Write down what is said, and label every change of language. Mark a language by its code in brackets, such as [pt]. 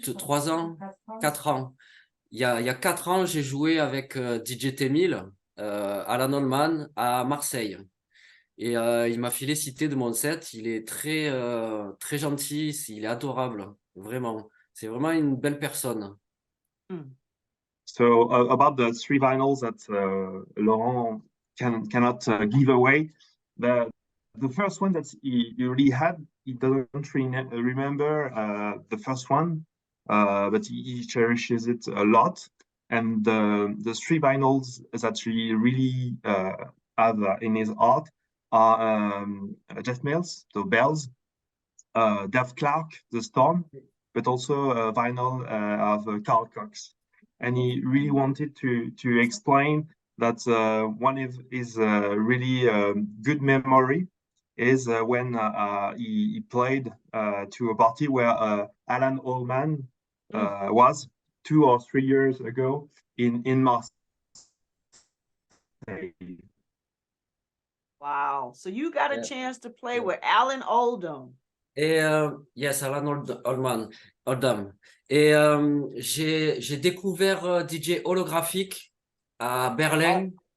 [fr] 3 ans, 4 ans. Il y a 4 ans, j'ai joué avec DJ T-1000, Alan Oldman à Marseille. Et il m'a félicité de mon set. Il est très, très gentil, il est adorable, vraiment. C'est vraiment une belle personne. [en] So about the 3 vinyls that Laurent cannot give away, the first one that he really had, he doesn't remember the first one, but he cherishes it a lot. And the 3 vinyls that he really have in his art are Jeff Mills, the Bells, Dave Clark, The Storm, but also a vinyl of Carl Cox. And he really wanted to explain that one of his really good memory is when he played to a party where Alan Allman was 2 or 3 years ago in Marseille. Wow. So you got a chance to play with Alan Oldham. [fr] Et yes, Alan Oldham. Et j'ai découvert DJ holographique à Berlin.